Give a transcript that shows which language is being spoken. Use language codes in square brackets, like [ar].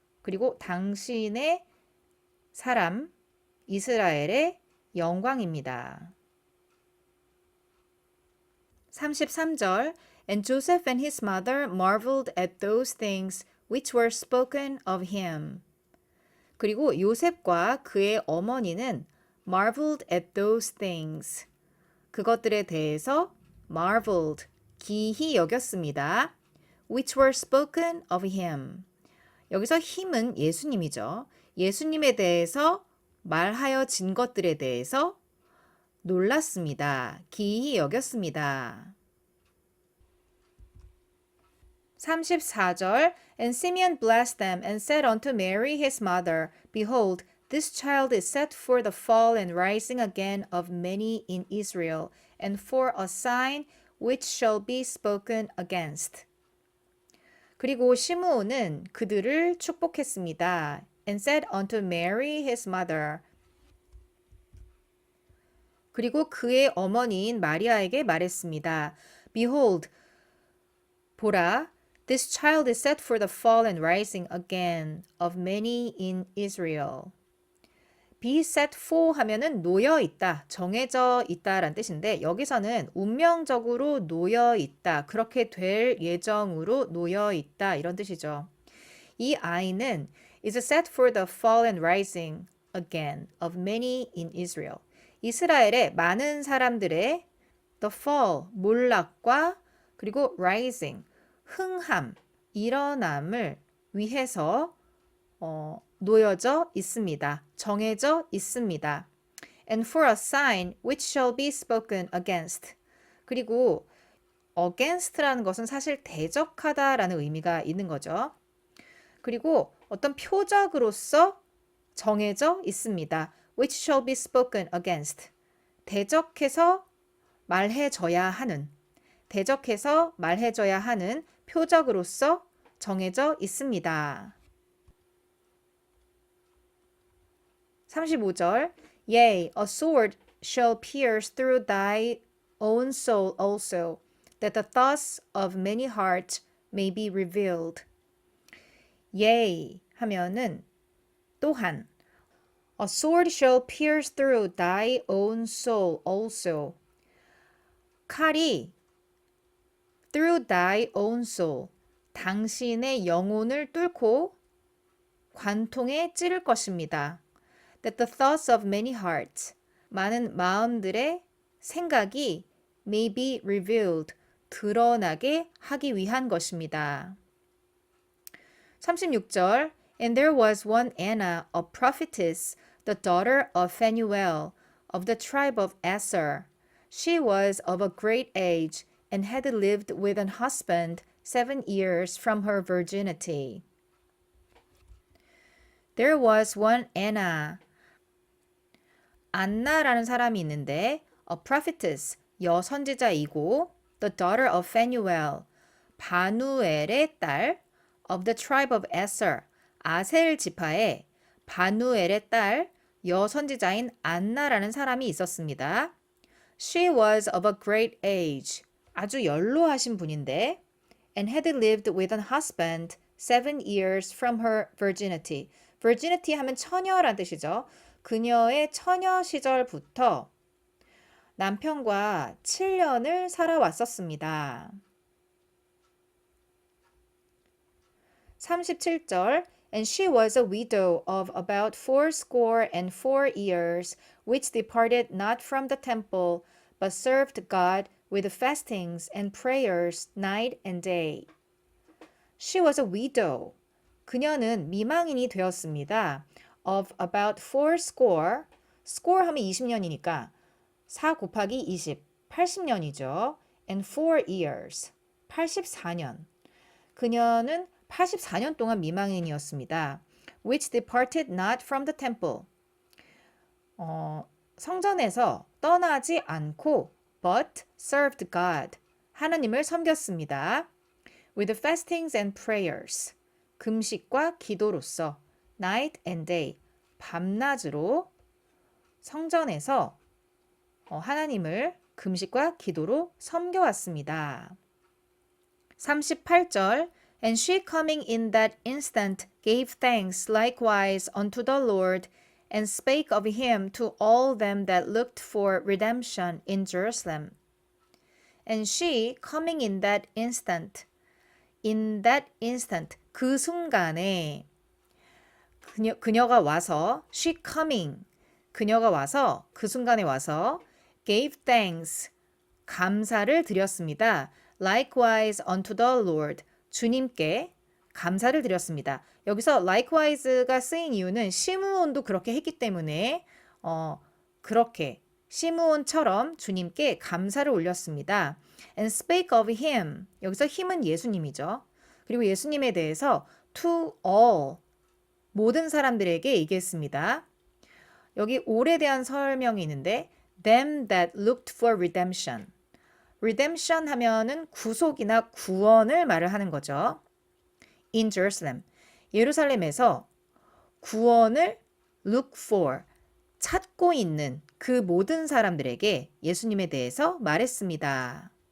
[ko] 그리고 당신의 사람 이스라엘의 영광입니다. [en] 33절 And Joseph and his mother marveled at those things which were spoken of him. [ko] 그리고 요셉과 그의 어머니는 [en] marveled at those things. [ko] 그것들에 대해서 marveled, 기히 여겼습니다. [en] which were spoken of him. [ko] 여기서 him은 예수님이죠. 예수님에 대해서 말하여진 것들에 대해서 놀랐습니다. 기이히 여겼습니다. [en] 34절 And Simeon blessed them and said unto Mary his mother, Behold, this child is set for the fall and rising again of many in Israel, and for a sign which shall be spoken against. [ko] 그리고 시므온은 그들을 축복했습니다. [en] And said unto Mary his mother. [ko] 그리고 그의 어머니인 마리아에게 말했습니다. [en] Behold, 보라, this child is set for the fall and rising again of many in Israel. [ko] Be set for 하면은 놓여 있다, 정해져 있다라는 뜻인데 여기서는 운명적으로 놓여 있다, 그렇게 될 예정으로 놓여 있다 이런 뜻이죠. 이 아이는 [en] is set for the fall and rising again of many in Israel. [ko] 이스라엘의 많은 사람들의 the fall, 몰락과 그리고 rising, 흥함, 일어남을 위해서 놓여져 있습니다. 정해져 있습니다. [en] And for a sign which shall be spoken against. [ko] 그리고 against라는 것은 사실 대적하다라는 의미가 있는 거죠. 그리고 어떤 표적으로서 정해져 있습니다. [en] which shall be spoken against. [ko] 대적해서 말해줘야 하는, 대적해서 말해줘야 하는 표적으로서 정해져 있습니다. [en] 35절 Yea, a sword shall pierce through thy own soul also, that the thoughts of many hearts may be revealed. Yea [ko] 하면은 또한 [en] A sword shall pierce through thy own soul also. [ko] 칼이 [en] through thy own soul, [ko] 당신의 영혼을 뚫고 관통에 찌를 것입니다. [en] That the thoughts of many hearts, [ko] 많은 마음들의 생각이 [en] may be revealed, [ko] 드러나게 하기 위한 것입니다. [en] 36절 And there was one Anna, a prophetess, the daughter of Phanuel, of the tribe of Aser. She was of a great age, and had lived with an husband 7 years from her virginity. There was one Anna. [ko] 안나라는 사람이 있는데 a prophetess, 여선지자이고 [en] the daughter of Phanuel, [ko] 바누엘의 딸 [en] of the tribe of Aser, [ko] 아셀 지파의 바누엘의 딸 여선지자인 안나라는 사람이 있었습니다. [en] She was of a great age, [ko] 아주 연로하신 분인데 [en] and had lived with an husband 7 years from her virginity. [ko] virginity 하면 처녀란 뜻이죠. 그녀의 처녀 시절부터 남편과 7년을 살아왔었습니다. [en] 37절 And she was a widow of about 84 years, which departed not from the temple, but served God with fastings and prayers night and day. She was a widow. [ko] 그녀는 미망인이 되었습니다. [en] Of about 80, [ko] score 하면 20년이니까 4 곱하기 20, 80년이죠. [en] And 4 years, 84년. [ko] 그녀는 84년 동안 미망인이었습니다. [en] Which departed not from the temple. [ko] 성전에서 떠나지 않고 [en] but served God. [ko] 하나님을 섬겼습니다. [en] With fastings and prayers. [ko] 금식과 기도로서 [en] night and day. [ko] 밤낮으로 성전에서 하나님을 금식과 기도로 섬겨왔습니다. [en] 38절 And she coming in that instant gave thanks likewise unto the Lord, and spake of him to all them that looked for redemption in Jerusalem. And she coming in that instant, [ko] 그 순간에 그녀가 와서, [en] she coming, [ko] 그녀가 와서, 그 순간에 와서 [en] gave thanks, [ko] 감사를 드렸습니다. [en] likewise unto the Lord, [ko] 주님께 감사를 드렸습니다. 여기서 likewise가 쓰인 이유는 시므온도 그렇게 했기 때문에 그렇게 시므온처럼 주님께 감사를 올렸습니다. [en] And spake of him. [ko] 여기서 him은 예수님이죠. 그리고 예수님에 대해서 to all 모든 사람들에게 얘기했습니다. 여기 all에 대한 설명이 있는데 [en] them that looked for redemption. [ko] redemption 하면은 구속이나 구원을 말을 하는 거죠. [en] in Jerusalem. [ko] 예루살렘에서 구원을 look for 찾고 있는 그 모든 사람들에게 예수님에 대해서 말했습니다.